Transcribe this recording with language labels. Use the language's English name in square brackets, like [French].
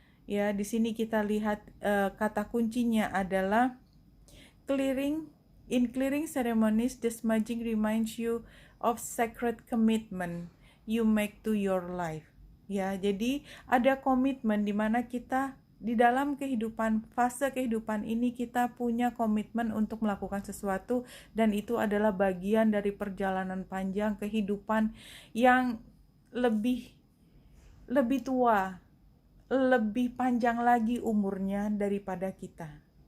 [Indonesian] Ya, di sini kita lihat kata kuncinya adalah clearing. [English] In clearing ceremonies, the smudging reminds you of sacred commitment you make to your life. [Indonesian] Ya, jadi ada komitmen di mana kita di dalam fase kehidupan ini kita punya komitmen untuk melakukan sesuatu, dan itu adalah bagian dari perjalanan panjang kehidupan yang lebih tua, lebih panjang lagi umurnya daripada kita.